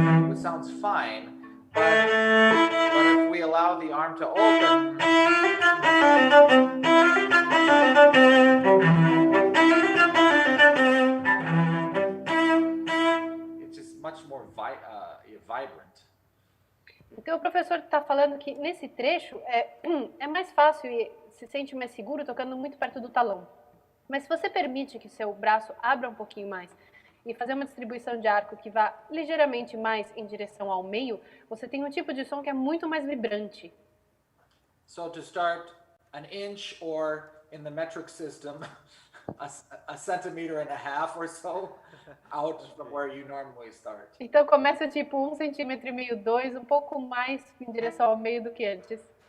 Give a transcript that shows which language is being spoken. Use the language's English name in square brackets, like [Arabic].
[English] It sounds fine. But if we allow the arm to open, it's just much more vibrant. [Portuguese] Então o professor está falando que nesse trecho é mais fácil e se sente mais seguro tocando muito perto do talão. Mas se você permite que seu braço abra um pouquinho mais e fazer uma distribuição de arco que vá ligeiramente mais em direção ao meio, você tem um tipo de som que é muito mais vibrante. [English] So to start an inch, or in the metric system, a centimeter and a half or so out from where you normally start. [Portuguese] Então começa tipo 1,5 centímetro, 2, um pouco mais em direção ao meio do que antes.